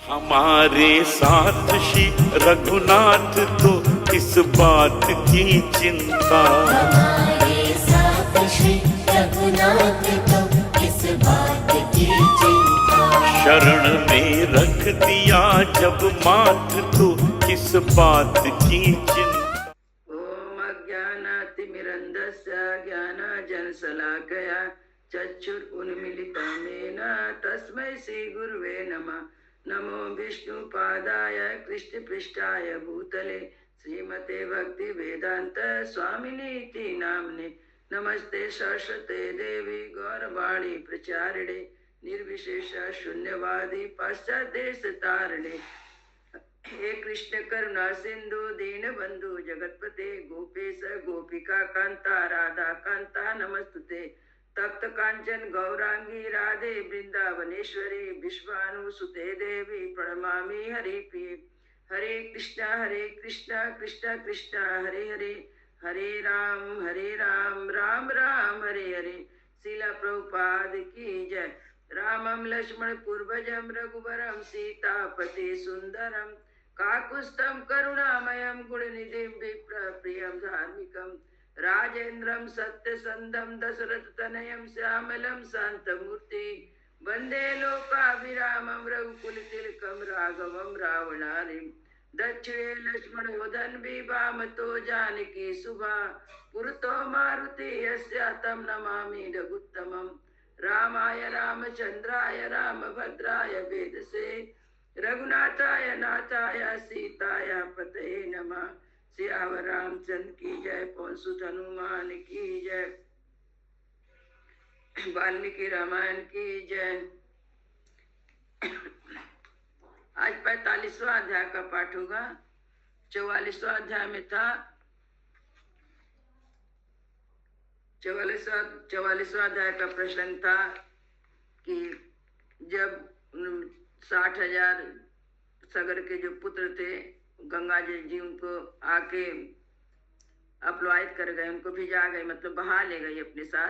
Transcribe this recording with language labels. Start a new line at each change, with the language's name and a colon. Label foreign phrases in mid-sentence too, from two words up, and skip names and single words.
Hindi: हमारे साथ श्री रघुनाथ तो किस बात की चिंता, हमारे साथ श्री रघुनाथ तो किस बात की चिंता। शरण में रख दिया जब माथ तो किस बात की चिंता।
Sanskrit: ओम अज्ञानातिमिरन्धस्य ज्ञानाञ्जनशलाकया चक्षुरुन्मीलितं येन तस्मै श्रीगुरुवे नमः। नमो विष्णुपादाय कृष्णपृष्ठाय भूतले श्रीमते भक्तिवेदांत स्वामिनीति नाम्ने। नमस्ते सरस्वते देवी गौरवाणी प्रचारिणे निर्विशेष शून्यवादी पाश्चात्यदेशतारिणे। हे कृष्ण करुणा सिंधु दीन बंधु जगतपते गोपेश गोपिका कांता राधा कांता नमस्तुते। तप्त कांचन गौरांगी राधे वृंदावनेश्वरी विश्वानुसुते देवी प्रणमामि हरिप्रिये। हरे कृष्णा कृष्णा कृष्णा हरे हरे, हरे राम राम राम हरे हरे।
Hindi: शिला प्रभुपाद की जय।
Sanskrit: रामं लक्ष्मण पूर्वजं रघुवरं सीतापति सुंदरम काकुत्स्थं करुणामयं गुणनिधिं विप्रप्रियं धार्मिकं राजेन्द्रं सत्यसंधं दशरथतनयं श्यामलं शान्तमूर्ति वन्दे लोकाभिरामं रघुकुलतिलकं राघवं रावणारिं। दक्षिणे लक्ष्मणोदन वामतो जानकी सुभा पुरतो मारुति यस्य तं नमामि रघुत्तमम्। रामाय रामचंद्राय रामभद्राय वेदसे रघुनाथाय नाथाय सीताय पतये नमः।
Hindi: सियावर रामचंद्र की जय, पवन सुत हनुमान की जय, वाल्मीकि रामायण की जय। आज 45वां अध्याय का पाठ होगा। 44वां अध्याय में था 44वां अध्याय का प्रश्न था कि जब 60,000 सगर के जो पुत्र थे गंगा जी उनको आके अपलवाहित कर गए, उनको भिजा गए, मतलब बहा ले गई अपने साथ।